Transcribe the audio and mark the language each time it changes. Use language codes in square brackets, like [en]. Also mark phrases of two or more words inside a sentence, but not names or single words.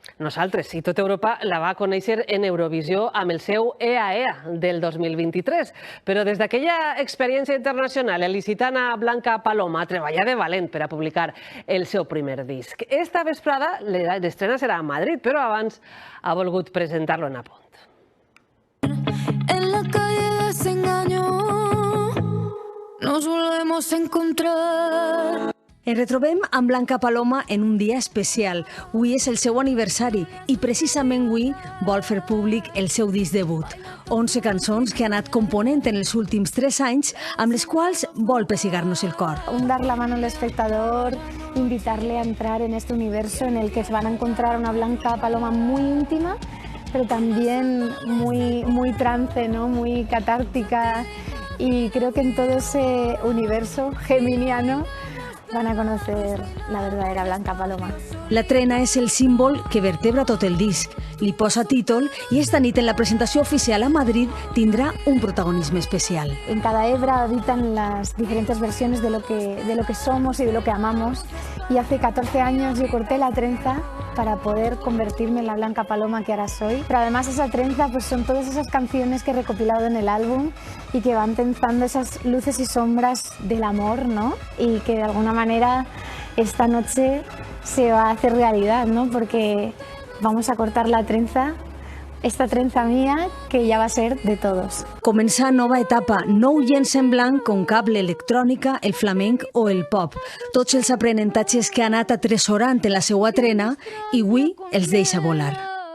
[ca] Nosaltres i tota Europa la va conèixer en Eurovisió amb el seu EA del 2023. Però des d'aquella experiència internacional, l'il·licitana Blanca Paloma treballa de valent per a publicar el seu primer disc. Esta vesprada l'estrena serà a Madrid, però abans ha volgut presentar-lo en Apunt. [es] En la calle desengaño nos volvemos a encontrar. [ca] Ens retrobem amb Blanca Paloma en un dia especial. Avui és el seu aniversari i precisament avui vol fer públic el seu disc debut. 11 cançons que ha anat component en els últims 3 anys, amb les quals vol pessigar-nos el cor. [es] Dar la mano al espectador, invitarle a entrar en este universo en el que van a encontrar una Blanca Paloma muy íntima, pero también muy trance, ¿no? Muy catártica. Y creo que en todo ese universo geminiano van a conocer la verdadera Blanca Paloma. [ca] La trena és el símbol que vertebra tot el disc. Li posa títol i esta nit en la presentació oficial a Madrid tindrà un protagonisme especial. [es] En cada hebra habitan las diferentes versiones de lo que somos y de lo que amamos. Y hace 14 años yo corté la trenza para poder convertirme en la Blanca Paloma que ahora soy. Pero además esa trenza pues son todas esas canciones que he recopilado en el álbum y que van tensando esas luces y sombras del amor, ¿no? Y que de alguna manera esta noche se va a hacer realidad, ¿no? Porque vamos a cortar la trenza, esta trenza mía, que ja va a ser de todos. [ca] Començar nova etapa, nou llenç en blanc com cap l'electrònica, el flamenc o el pop. Tots els aprenentatges que ha anat atresorant en la seva trena i avui els deixa volar.